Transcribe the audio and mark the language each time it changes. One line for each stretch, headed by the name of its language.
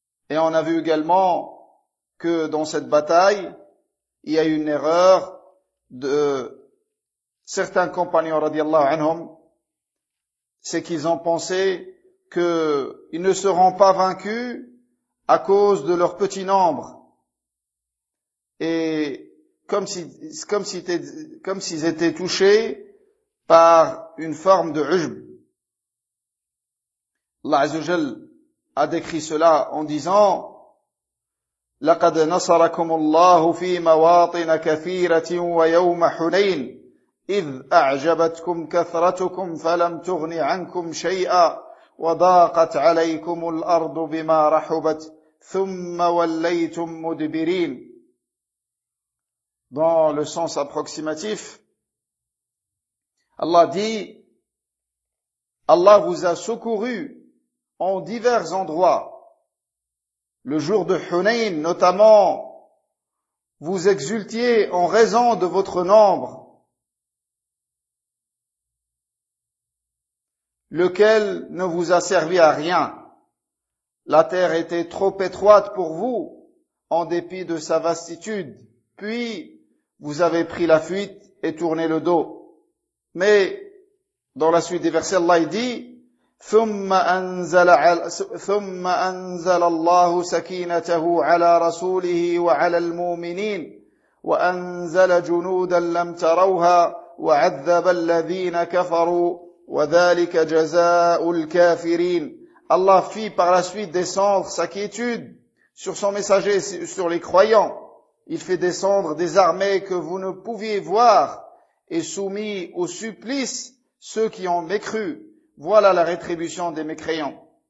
French: Et on a vu également que dans cette bataille, il y a eu une erreur de certains compagnons radiallahu anhum, c'est qu'ils ont pensé qu'ils ne seront pas vaincus à cause de leur petit nombre. Et comme s'ils étaient touchés par une forme de ujb. Allah Azza wa Jal a décrit cela en disant
Arabic: لَقَدْ نَصَرَكُمُ اللَّهُ فِي مَوَاطِنَ كَثِيرَةٍ وَيَوْمَ حُنَيْنَ إِذْ أَعْجَبَتْكُمْ كَثْرَتُكُمْ فَلَمْ تُغْنِ عَنْكُمْ شَيْئًا وَضَاقَتْ عَلَيْكُمُ الْأَرْضُ بِمَا رَحُبَتْ ثُمَّ وَلَّيْتُمْ مُدْبِرِينَ.
French: Dans le sens approximatif, Allah dit, Allah vous a secouru en divers endroits. Le jour de Hunayn, notamment, vous exultiez en raison de votre nombre, lequel ne vous a servi à rien. La terre était trop étroite pour vous, en dépit de sa vastitude. Puis, vous avez pris la fuite et tourné le dos. Mais dans la suite des versets, Allah dit
Arabic: ثُمَّ أَنزَلَ اللَّهُ سَكِينَتَهُ عَلَى رَسُولِهِ وَعَلَى الْمُؤْمِنِينَ وَأَنزَلَ جُنُودًا لَمْ تَرَوْهَا وَعَذَّبَ الَّذِينَ كَفَرُوا وَذَلِكَ جَزَاءُ الْكَافِرِينَ.
French: Allah fit par la suite descendre sa quiétude sur son messager, sur les croyants. Il fait descendre des armées que vous ne pouviez voir et soumis au supplice ceux qui ont mécru. Voilà la rétribution des mécréants.